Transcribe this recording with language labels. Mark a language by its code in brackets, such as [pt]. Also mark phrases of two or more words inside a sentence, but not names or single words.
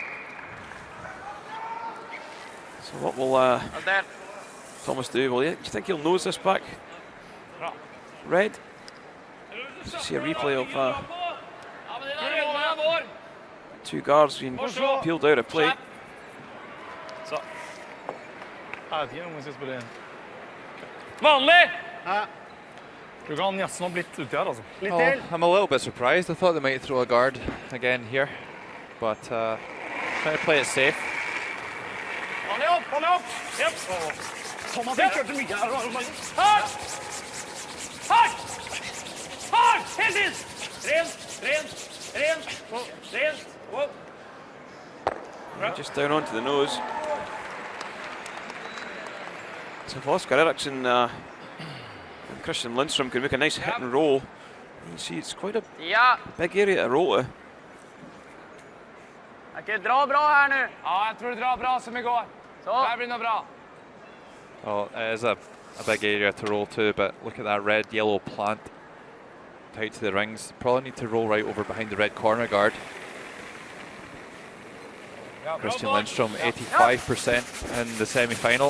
[en] So what will Thomas do? Well, do you think he'll nose this back red? Let's see a replay of two guards being peeled out of play. [no] Vanlig! Du kan nesten ha blitt ute her, altså. [en] Oh, I'm a little bit surprised. I thought they might throw a guard again here. But trying to play it safe. [no] Vanlig opp! Japp! Thomas, jeg kjørte mye her. Hardt! Helt inn! Rent! [en] Wow. Just down onto the nose. So if Oscar Eriksson and Christian Lindstrom can make a nice hit and roll, you see it's quite a big area to roll to. [sv] Okej, dra bra här nu. [no] Ja, jeg tror det drar bra som i går. Så. Det blir noe bra. [en] Well, it is a big area to roll to, but look at that red-yellow plant tight to the rings. Probably need to roll right over behind the red corner guard. Christian Lindstrom, 85% in the semi-final.